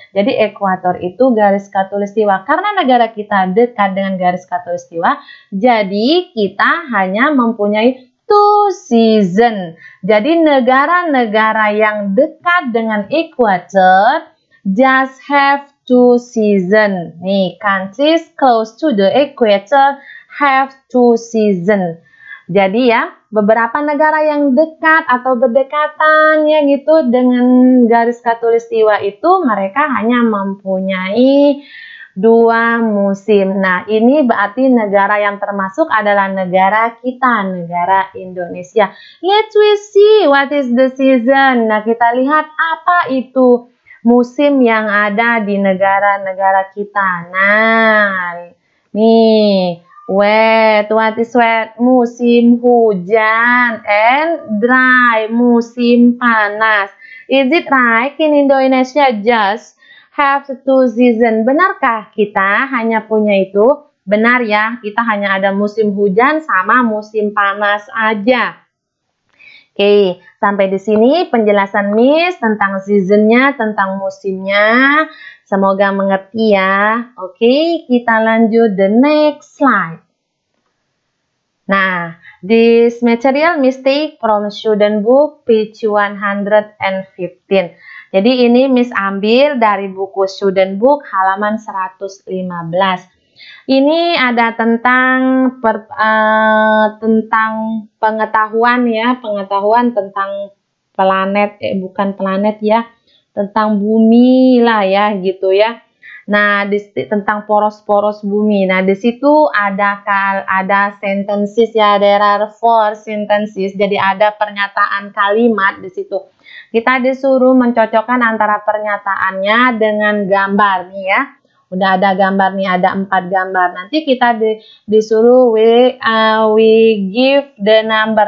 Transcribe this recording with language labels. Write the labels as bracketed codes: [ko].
[id] Jadi ekuator itu garis khatulistiwa. Karena negara kita dekat dengan garis khatulistiwa, jadi kita hanya mempunyai 2 season. Jadi negara-negara yang dekat dengan ekuator [en] just have 2 season. Nih, countries close to the equator have 2 season. [id] Jadi ya, beberapa negara yang dekat atau berdekatan ya gitu dengan garis khatulistiwa itu mereka hanya mempunyai 2 musim. Nah, ini berarti negara yang termasuk adalah negara kita, negara Indonesia. [en] Let's we see what is the season. [id] Nah, kita lihat apa itu musim yang ada di negara-negara kita. [en] Nah, nih, wet, what is wet? [id] Musim hujan, [en] and dry, [id] musim panas. [en] Is it right in Indonesia just have 2 season? [id] Benarkah kita hanya punya itu? Benar ya, kita hanya ada musim hujan sama musim panas aja. Oke, sampai di sini penjelasan Miss tentang seasonnya, tentang musimnya. Semoga mengerti ya. Oke, kita lanjut [en] the next slide. Nah, this material Miss take from student book page 115. [id] Jadi ini Miss ambil dari buku student book halaman 115. Ini ada tentang pengetahuan ya, pengetahuan tentang planet, bukan planet ya, tentang bumi lah ya gitu ya. Nah, tentang poros-poros bumi. Nah, di situ ada sentences ya, [en] there are 4 sentences. [id] Jadi ada pernyataan kalimat di situ. Kita disuruh mencocokkan antara pernyataannya dengan gambar nih ya. Udah ada gambar nih, ada 4 gambar. Nanti kita disuruh [en] we give the number.